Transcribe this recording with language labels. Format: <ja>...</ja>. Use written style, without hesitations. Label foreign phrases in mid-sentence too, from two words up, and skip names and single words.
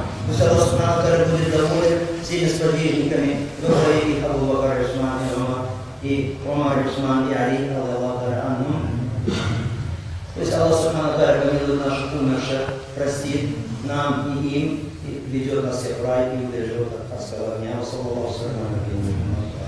<ru>Пусть Аллах</ru> <ar>سبحانه وتعالى</ar> <ru>будет доволен всеми сподвижниками, их Абу Бакр Усман и Умар Усман и Али,</ru> <ar>الله عنهم.</ar> <ru>Пусть Аллах</ru> <ar>سبحانه وتعالى</ar> <ru>помилует наших умерших, простит нам и им, и ведет нас всех в рай и убережет от адского огня.</ru> <ar>صلى الله عليه وسلم.</ar>